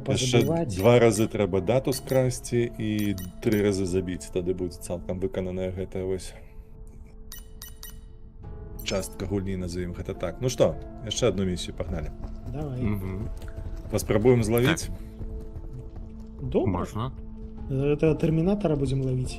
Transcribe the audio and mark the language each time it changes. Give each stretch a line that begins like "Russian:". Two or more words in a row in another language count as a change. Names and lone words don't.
Belarusian: Яшчэ пазабіваць. 2 рази треба дату скрасці і 3 рази забіць, тады будзе цалкам выкананая гэта вось частка гульні, назовем гэта так. Ну што, яшчэ одну місію, пагнали. Давай. Угу. Паспрабуем злавіць. Добра. Можна.
Russian: Этого терминатора будем ловить.